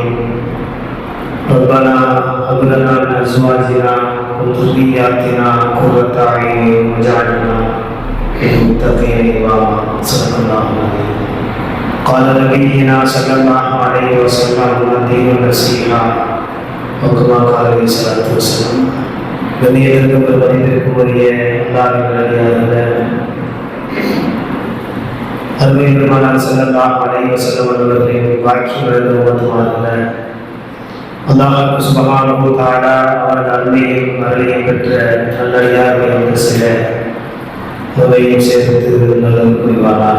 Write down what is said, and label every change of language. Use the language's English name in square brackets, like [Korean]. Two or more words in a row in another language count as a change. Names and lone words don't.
[Arabic] ربنا هب لنا من أزواجنا وذرياتنا قرة أعين واجعلنا للمتقين إماما. صدق الله العظيم. قال نبينا صلى الله عليه وسلم: الدين النصيحة. وكما قال عليه الصلاة والسلام. [Tamil] கண்ணியத்திற்கு பதிவிற்குரிய அல்லாஹ்வின் நல்லடியார்களே, அருமை பெருமானார் [Arabic] صلى الله عليه وسلم [Tamil] அவர்களின் வாக்கியங்களை ஓதுவார்கள். அல்லாஹ் [Arabic] سبحانه وتعالى [Tamil] அவரது அருமையும் அருளையும் பெற்ற நல்லடியார்கள் என்று சில உலகையும் சேர்த்து நல்லது புரிவாராக.